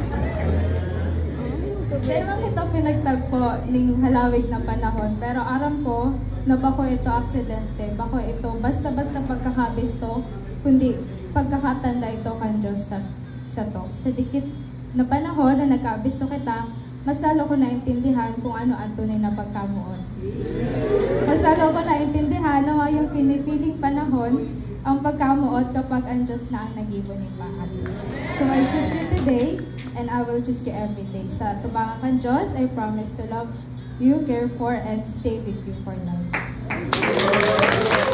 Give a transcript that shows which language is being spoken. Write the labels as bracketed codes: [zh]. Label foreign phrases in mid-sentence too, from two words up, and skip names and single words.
[bik] Kaya man ito pinagtagpo ning halawig na panahon, pero aram ko na bako ito aksidente, bako ito basta-basta pagkakabis to, kundi pagkakatanda ito kan Diyos sa to. Sa dikit na panahon na nagkabis to kita, mas lalo ko naintindihan kung ano ang tunay na pagkamuon. Mas lalo ko naintindihan na yung pinipiling panahon ang pagkamuot kapag ang Diyos na ang nag-ibon ng pahat. [en] So I choose you today, and I will choose you every day. [bik] Sa tubangan kan Diyos, [en] I promise to love you, care for, and stay with you for life.